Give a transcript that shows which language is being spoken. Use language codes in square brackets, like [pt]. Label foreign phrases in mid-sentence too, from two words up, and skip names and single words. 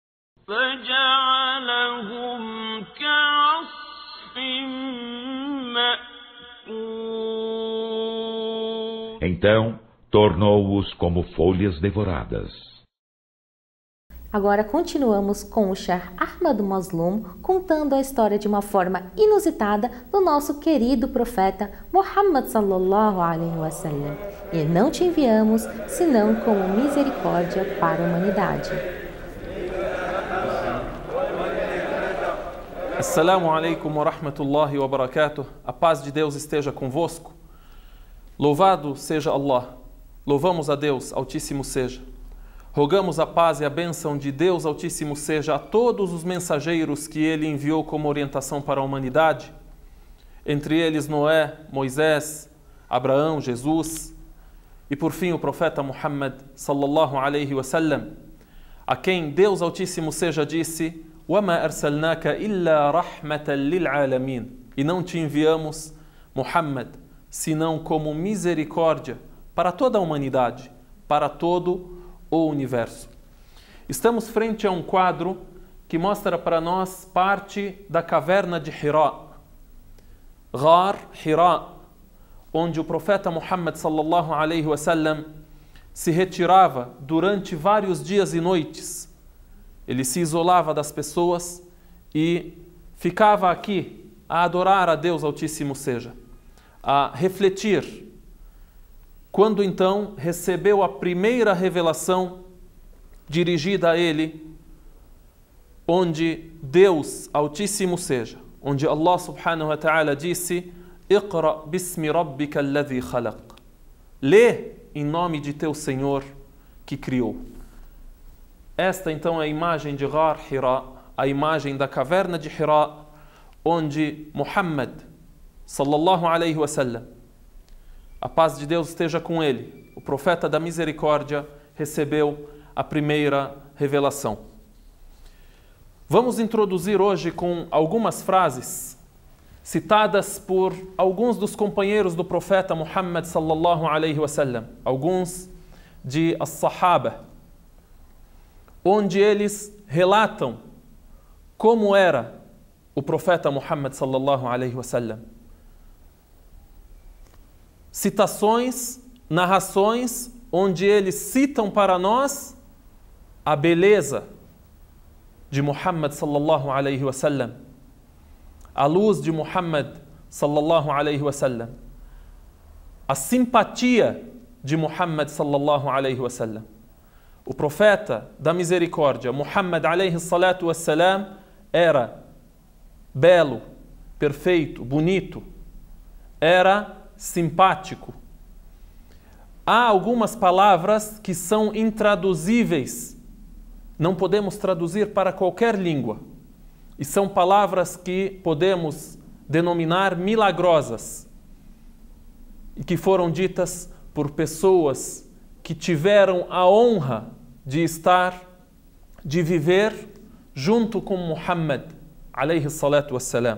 [pt] Então tornou-os como folhas devoradas. Agora continuamos com o Sheikh Ahmad Mazloum contando a história de uma forma inusitada do nosso querido profeta Muhammad [ar] صلى الله عليه وسلم. [pt] E não te enviamos senão como misericórdia para a humanidade. [ar] السلام عليكم ورحمة الله وبركاته. [pt] A paz de Deus esteja convosco. Louvado seja Allah. Louvamos a Deus, Altíssimo seja. Rogamos a paz e a bênção de Deus, Altíssimo seja, a todos os mensageiros que Ele enviou como orientação para a humanidade, entre eles Noé, Moisés, Abraão, Jesus, e por fim o profeta Muhammad, [ar] صلى الله عليه وسلم, [pt] a quem Deus Altíssimo seja disse: [ar] وَمَا أَرْسَلْنَاكَ إِلَّا رَحْمَةً لِلْعَالَمِينَ. [pt] E não te enviamos, Muhammad, senão como misericórdia para toda a humanidade, para todo o universo. Estamos frente a um quadro que mostra para nós parte da caverna de Hira, Ghar Hira, onde o profeta Muhammad [ar] صلى الله عليه وسلم [pt] se retirava durante vários dias e noites. Ele se isolava das pessoas e ficava aqui a adorar a Deus Altíssimo seja, a refletir. Quando então recebeu a primeira revelação dirigida a ele, onde Deus Altíssimo seja, onde Allah [ar] سبحانه وتعالى [pt] disse: [ar] اقرأ باسم ربك الذي خلق. [pt] Lê em nome de teu Senhor que criou. Esta então é a imagem de Ghar Hira, a imagem da caverna de Hira, onde Muhammad [ar] صلى الله عليه وسلم, [pt] a paz de Deus esteja com ele, o profeta da misericórdia, recebeu a primeira revelação. Vamos introduzir hoje com algumas frases citadas por alguns dos companheiros do profeta Muhammad [ar] صلى الله عليه وسلم, [pt] alguns de as-Sahaba, onde eles relatam como era o profeta Muhammad [ar] صلى الله عليه وسلم. [pt] Citações, narrações, onde eles citam para nós a beleza de Muhammad [ar] صلى الله عليه وسلم, [pt] a luz de Muhammad [ar] صلى الله عليه وسلم, [pt] a simpatia de Muhammad [ar] صلى الله عليه وسلم. [pt] O profeta da misericórdia, Muhammad [ar] عليه الصلاة والسلام, [pt] era belo, perfeito, bonito, era simpático. Há algumas palavras que são intraduzíveis, não podemos traduzir para qualquer língua, e são palavras que podemos denominar milagrosas, e que foram ditas por pessoas que tiveram a honra de viver junto com Muhammad [ar] عليه الصلاة والسلام.